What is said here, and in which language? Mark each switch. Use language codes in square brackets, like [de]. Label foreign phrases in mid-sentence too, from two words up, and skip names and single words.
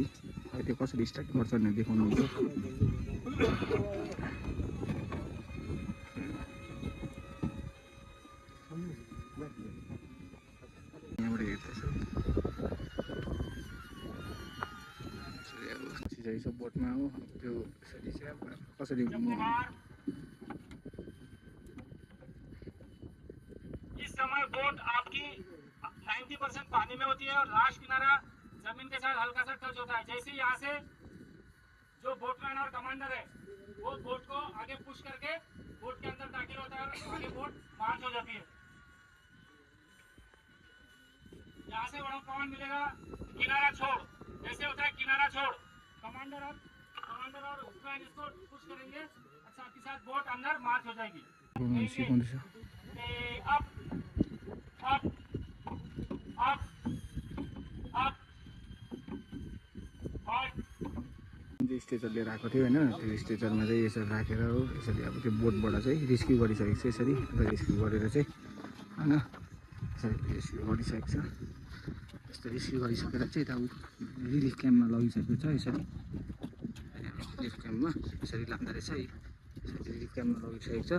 [ne] त्यो कसरी स्टार्ट गर्छ भनेर देखाउनु हुन्छ। यहाँबाट हेर्दैछ बोटमा हो। त्यो यसरी चाहिँ कसरी [hi] 90% पानी में होती है और लास्ट किनारा जमीन के साथ हल्का सा टच होता है। जैसे यहाँ से जो बोटमैन और कमांडर है वो बोट को आगे पुश करके बोट के अंदर दाखिल होता है और आगे [en] boat march [hi] हो जाती है। यहाँ से बड़ा कमांड मिलेगा किनारा छोड़, जैसे होता है किनारा छोड़, कमांडर और हुक्मैन इसको पुश करेंगे और साथ ही साथ बोट अंदर मार्च हो जाएगी। [en] up up up up और [ne] स्ट्रेचर लिएर आएको थियो होइन, त्यो स्ट्रेचरमा चाहिँ यसरी राखेर हो यसरी अब त्यो बोटबाट चाहिँ रेस्क्यु गरिसकेको छ। यसरी रेस्क्यु गरेर चाहिँ होइन यसरी रेस्क्यु गरिसकेको छ। यस्तो रेस्क्यु गरिसकेर चाहिँ यता [en] relief campma [ne] लगिसकेको छ। यसरी [en] relief campma [ne] यसरी लाँदो रहेछ है, यसरी [en] relief campma [ne] लगिसकेको छ।